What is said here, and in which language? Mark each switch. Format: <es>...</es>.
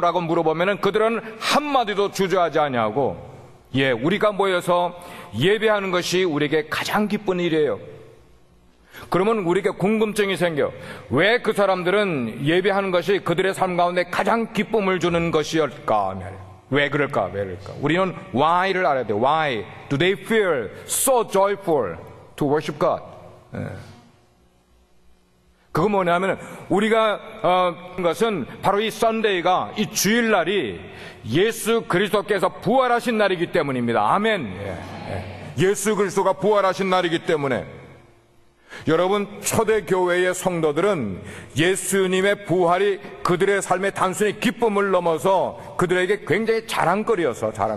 <ko>라고 물어보면 그들은 한마디도 주저하지 않냐고 우리가 모여서 예배하는 것이 우리에게 가장 기쁜 일이에요. 그러면 우리에게 궁금증이 생겨. 왜 그 사람들은 예배하는 것이 그들의 삶 가운데 가장 기쁨을 주는 것이었을까? 왜 그럴까? 우리는 why를 알아야 돼요.</ko> <en>Why do they feel so joyful to worship God?</en> <ko>그거 뭐냐면 우리가 것은 바로 이 썬데이가, 이 주일날이 예수 그리스도께서 부활하신 날이기 때문입니다. 아멘. 예수 그리스도가 부활하신 날이기 때문에 여러분, 초대교회의 성도들은 예수님의 부활이 그들의 삶의 단순히 기쁨을 넘어서 그들에게 굉장히 자랑거리였어.</ko>